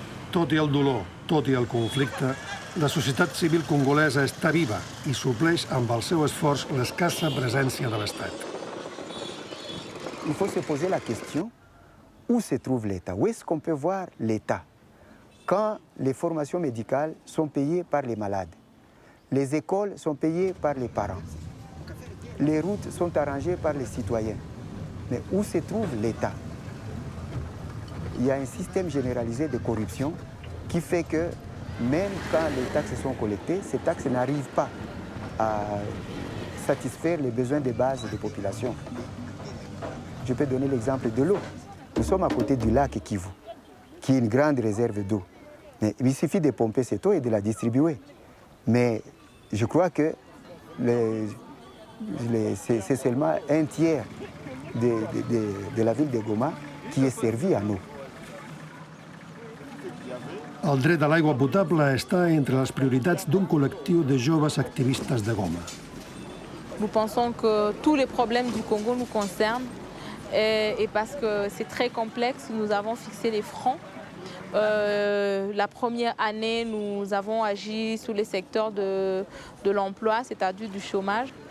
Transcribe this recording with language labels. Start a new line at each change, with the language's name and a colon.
Catalan: Tot i el dolor, tot i el conflicte, la societat civil congolesa està viva i supleix amb el seu esforç l'escassa presència de l'Estat.
French: Il faut se poser la question, où se trouve l'État? Où est-ce qu'on peut voir l'État? Quand les formations médicales sont payées par les malades, les écoles sont payées par les parents, les routes sont arrangées par les citoyens. Mais où se trouve l'État? Il y a un système généralisé de corruption qui fait que même quand les taxes sont collectées, ces taxes n'arrivent pas à satisfaire les besoins de base des populations. Je peux donner l'exemple de l'eau. Nous sommes à côté du lac Kivu, qui est une grande réserve d'eau. Mais il suffit de pomper cette eau et de la distribuer. Mais je crois que c'est seulement un tiers de la ville de Goma qui est servi en eau.
Catalan: El dret a l'aigua potable està entre les prioritats d'un col·lectiu de joves activistes de Goma.
French: Nous pensons que tous les problèmes du Congo nous concernent et parce que c'est très complexe, nous avons fixé les fronts. La première année, nous avons agi sur les secteurs de l'emploi, c'est-à-dire du chômage.